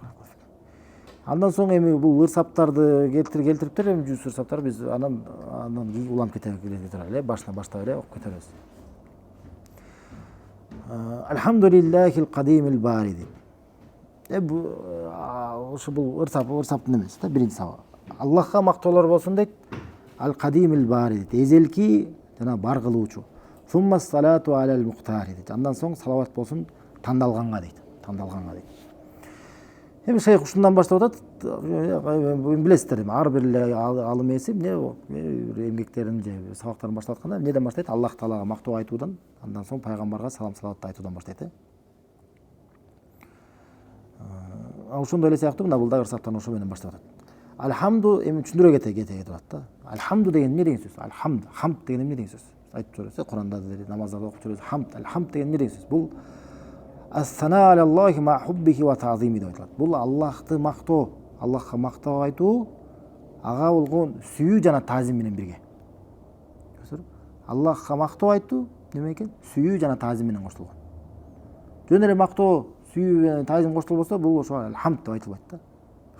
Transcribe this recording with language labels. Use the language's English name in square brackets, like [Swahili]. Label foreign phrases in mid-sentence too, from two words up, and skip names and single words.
[Kyrgyz] Андан соң эми бул ырсаптарды келтириптер, эми 100 ырсаптар биз анан уланып кете туралы, башынан баштап эле окуп кетебиз. [Arabic] الحمد لله القديم الباري дейт. [Kyrgyz] Ошо бул ырсаптын эмеси да, биринчи сабак. Аллахка мактоолор болсун дейт. [Arabic] القديم الباري дейт. [Kyrgyz] Эзелки жана бар кылуучу. [Arabic] ثم الصلاة على المختار дейт. [Kyrgyz] Андан соң салават болсун тандалганга дейт. Эми шейх ушундан баштап атат, билесиздер, ар бир алым ээси эмгектерин же сабактарын баштап атканда эмнеден баштайт? Аллах Таалага мактоо айтуудан, андан соң пайгамбарга салам салават айтуудан баштайт. Ошондой эле сыяктуу мына бул да ырсаптан ошо менен баштап атат. Алхамду эми түшүндүрө кете турат да. Алхамду деген эмне деген сөз? Хамд деген эмне деген сөз? Айтып жүрөсүз, Куранда намаздарда окуп жүрөсүз. Хамд деген эмне деген сөз? [Arabic] Бул الثناء على الله مع حبه وتعظيمه [Kyrgyz] деп айтылат. Бул Аллахты мактоо, Аллахка мактоо айтуу, ага болгон сүйүү жана таазим менен бирге. Аллахка мактоо айтуу неме экен? Сүйүү жана таазим менен коштолгон. Жөн эле мактоо, сүйүү жана таазим коштолбосо, бул ошо хамд деп айтылбайт да.